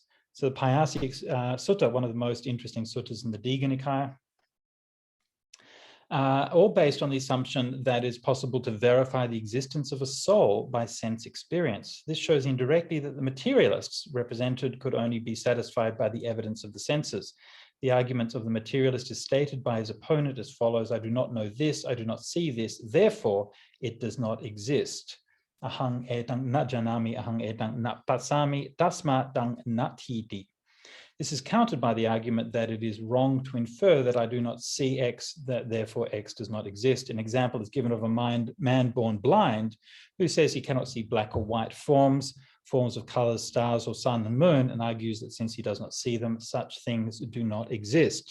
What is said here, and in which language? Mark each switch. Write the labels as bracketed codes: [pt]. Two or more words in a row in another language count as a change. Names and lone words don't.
[en] So the Payasi Sutta, one of the most interesting suttas in the Digha Nikaya, all based on the assumption that it's possible to verify the existence of a soul by sense experience. This shows indirectly that the materialists represented could only be satisfied by the evidence of the senses. The argument of the materialist is stated by his opponent as follows: I do not know this, I do not see this, therefore it does not exist. [pi] Ahang etang na janami, ahang etang na pasami, tasma tang natiti. [en] This is countered by the argument that it is wrong to infer that I do not see X, that therefore X does not exist. An example is given of a man born blind who says he cannot see black or white forms of colors, stars, or sun and moon, and argues that since he does not see them, such things do not exist.